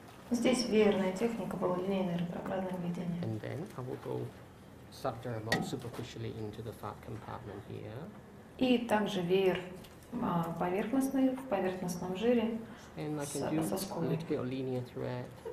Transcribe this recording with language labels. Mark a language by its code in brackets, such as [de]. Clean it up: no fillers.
[ru] Здесь веерная техника была линейное ретроградное введение. [en] And then I will go subdermal superficially into the fat compartment here. [ru] И также веер поверхностный, в поверхностном жире. [en] And I can do a [ru] Соскобой. [en] little bit of linear thread.